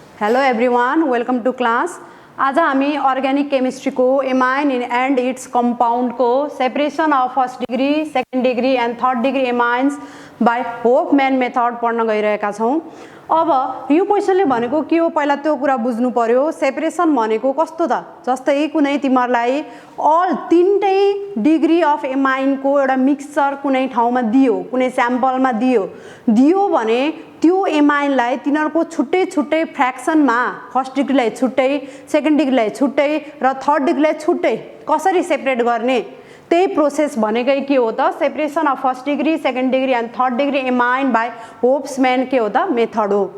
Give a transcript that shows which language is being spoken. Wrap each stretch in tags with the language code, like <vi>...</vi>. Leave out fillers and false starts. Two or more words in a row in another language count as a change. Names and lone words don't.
<en>Hello everyone, welcome to class.</en> <ne>आज हामी</ne> <en>organic chemistry</en> <ne>को</ne> <en>amine and its compound</en> <ne>को</ne> <en>separation of first degree, second degree and third degree amines by Hofmann method</en> <ne>पढ्न गइरहेका छौं। अब यो क्वेशनले भनेको के हो पहिला त्यो कुरा बुझ्नु पर्यो। सेपरेशन भनेको कस्तो त, जस्तै कुनै तिमीहरुलाई अल तीनटै</ne> <en>degree of amine</en> <ne>को एउटा मिक्सचर कुनै ठाउँमा दियो, कुनै स्याम्पलमा दियो भने त्यो एमाइनलाई तिनीहरुको छुट्टै छुट्टै फ्र्याक्सनमा</ne> <en>first degreeलाई</en> <ne>छुट्टै,</ne> <en>second degreeलाई</en> <ne>छुट्टै र</ne> <en>third degreeलाई</en> <ne>छुट्टै कसरी सेपरेट गर्ने, त्यही प्रोसेस भनेकै के हो त</ne> <en>separation of first degree, second degree and third degree amine by Hopsman</en> <ne>के हो त मेथड हो।</ne>